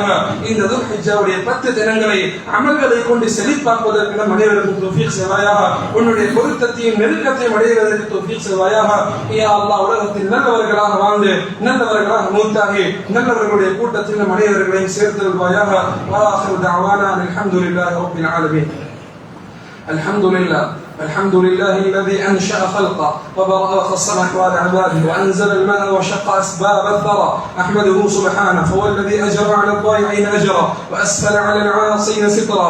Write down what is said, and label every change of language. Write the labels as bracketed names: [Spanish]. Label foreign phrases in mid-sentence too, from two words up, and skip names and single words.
[Tamil] இந்த துல்ஹிஜ்ஜாவுடைய 10 தினங்களை அமல்களை கொண்டு செழிப்பாக்குவதற்கு நம் அனைவருக்கும் தௌஃபீக் செய்வாயாக. உன்னுடைய பொருத்தத்தையும் நெருக்கத்தையும் அடைவதற்கு தௌஃபீக் செய்வாயாக. [Arabic] يا الله [Tamil] உலகத்தில் நல்லவர்களாக வாழ்ந்து நல்லவர்களாக மூத்தாகி நல்லவர்களுடைய கூட்டத்தில் நம் அனைவர்களையும் சேர்த்து வருவாயாக. [Arabic] وآخر دعوانا الحمد لله رب العالمين. الحمد لله الذي أنشأ خلقه وبرأ خص أحوال عباده وأنزل الماء وشق أسباب الثرى. أحمده سبحانه فهو الذي أجر على الضائعين أجرا وأسفل على العاصين سترا.